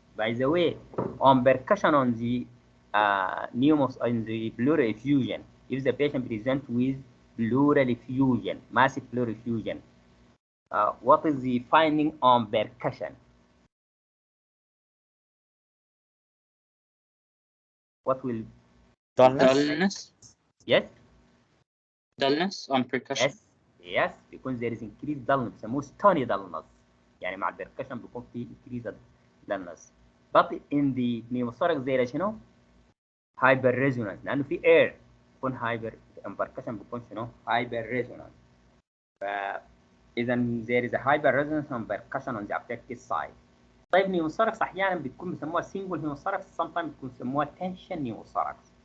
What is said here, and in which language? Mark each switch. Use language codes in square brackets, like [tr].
[en] By the way, on percussion on the on the pleural effusion, if the patient present with pleural effusion, massive pleural effusion, what is the finding on percussion? What will dullness. Yes. Dullness on percussion. Yes. Because there is increased dullness [ar] بيسموه [en] stony dullness. [ar] يعني مع البركشن بيكون في [en] increased dullness. But in the pneumothorax there is hyper resonance [ar] لأنه في [en] air [ar] بيكون [en] hyper percussion بيكون hyper resonance. فإذا there is a hyper resonance on percussion on the affected side. [ar] طيب [en] pneumothorax [ar] أحيانا بتكون بيسموها [en] single pneumothorax sometimes [ar] بتكون بيسموها [en] tension pneumothorax.